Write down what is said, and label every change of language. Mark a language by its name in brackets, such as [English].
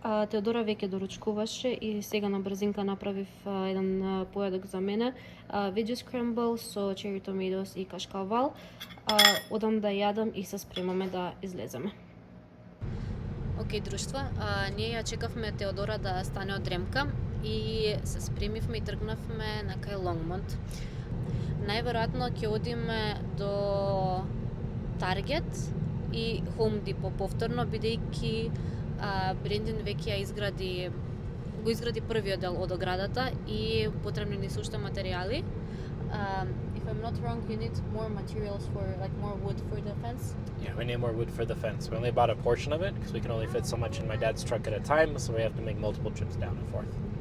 [Macedonian] Теодора веќе доручкуваше и сега на брзинка направив еден поедок за мене. [English] Veggie scramble [Macedonian] со [English] cherry tomatoes [Macedonian] и кашкавал. Одам да јадам и се спремаме да излеземе. Океј, друштво, ние ја чекавме Теодора да стане од дремка и се спремивме и тргнавме на кај Лонгмонт. најверојатно ќе одиме до Target и Home Depot повторно, бидејќи Брендин веќе го изгради првиот дел од оградата и потребни ни се уште материјали. [English] If I'm not wrong, you need more materials for more wood for the fence. Yeah, we need more wood for the fence. We only bought a portion of it because we can only fit so much in my dad's truck at a time, so we have to make multiple trips down and forth.